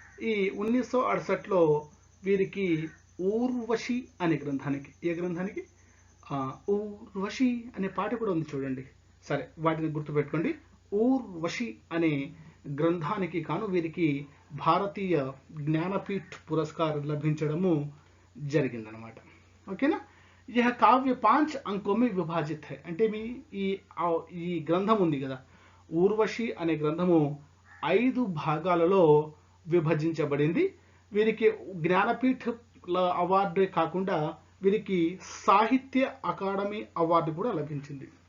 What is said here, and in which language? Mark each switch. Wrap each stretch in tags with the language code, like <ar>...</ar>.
<te>ఈ 1968లో వీరికి ఊర్వశి అనే గ్రంథానికి, ఏ గ్రంథానికి? ఊర్వశి అనే పాట కూడా ఉంది చూడండి. సరే, వాటిని గుర్తుపెట్టుకోండి. ఊర్వశి అనే గ్రంథానికి కాను వీరికి భారతీయ జ్ఞానపీఠ్ పురస్కార్ లభించడము జరిగిందనమాట. ఓకేనా?</te> <hi>यह काव्य 5 अंकों में विभाजित है.</hi> <te>అంటే ఈ గ్రంథం ఉంది కదా, ఊర్వశి అనే గ్రంథము 5 భాగాలలో విభజించబడింది. వీరికి జ్ఞానపీఠ అవార్డే కాకుండా వీరికి సాహిత్య అకాడమీ అవార్డు కూడా లభించింది.</te>